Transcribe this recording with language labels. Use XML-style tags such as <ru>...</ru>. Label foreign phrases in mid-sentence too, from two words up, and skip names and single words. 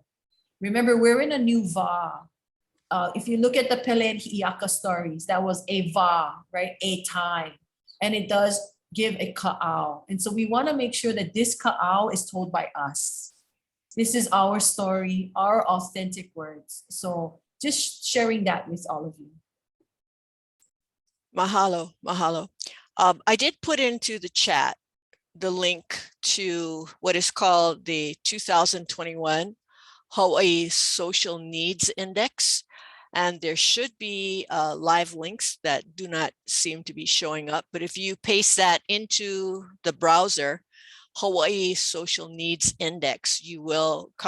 <en>Remember, we're in a new va. If you look at the Pele and Hi'iaka stories, that was a va, right? A time. And it does give a ka'au. And so we want to make sure that this ka'au is told by us. This is our story, our authentic words. So just sharing that with all of you.</en> <haw>Mahalo, mahalo.</haw> <en>I did put into the chat the link to what is called the 2021 Hawaii Social Needs Index. And there should be live links that do not seem to be showing up. But if you paste that into the browser, Hawaii Social Needs Index, you will come</en>